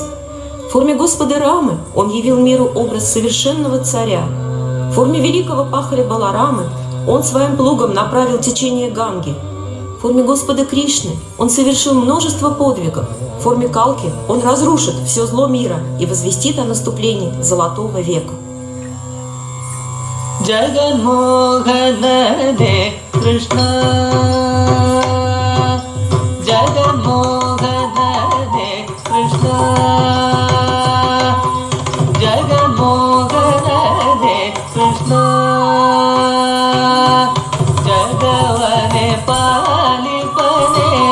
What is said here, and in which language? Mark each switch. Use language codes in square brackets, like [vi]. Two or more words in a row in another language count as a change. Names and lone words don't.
[ru] В форме Господа Рамы Он явил миру образ совершенного царя. В форме великого пахаря Баларамы Он своим плугом направил течение Ганги. В форме Господа Кришны Он совершил множество подвигов. В форме Калки Он разрушит все зло мира и возвестит о наступлении Золотого века. [sa] जगन्मोहने कृष्ण, जगन्मोहने कृष्ण, जगन्मोहने कृष्ण, जगवने पालिपने,